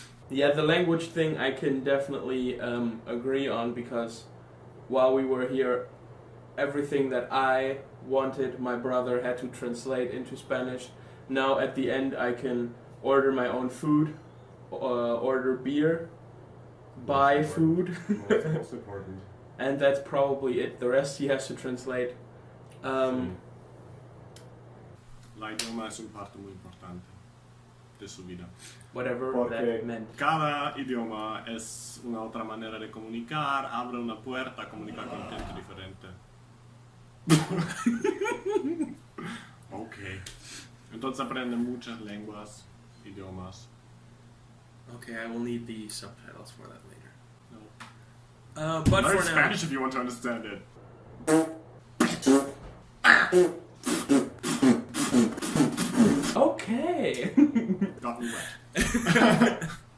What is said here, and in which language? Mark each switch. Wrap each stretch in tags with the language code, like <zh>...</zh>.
<en>Yeah, the language thing I can definitely agree on, because while we were here, everything that I wanted, my brother had to translate into Spanish. Now at the end I can order my own food, order beer, buy food, That's most important. and that's probably it. The rest he has to translate.</en> <es>La idioma es un parte muy importante de su vida.</es> <en>Whatever that meant.</en> <es>Cada idioma es una otra manera de comunicar, abre una puerta a comunicar con gente diferente. Ok. Entonces aprende muchas lenguas, idiomas.</es> <en>Okay, I will need the subtitles for that later. No. But Learn for now... Spanish if you want to understand it. Okay! Got me wet.</en>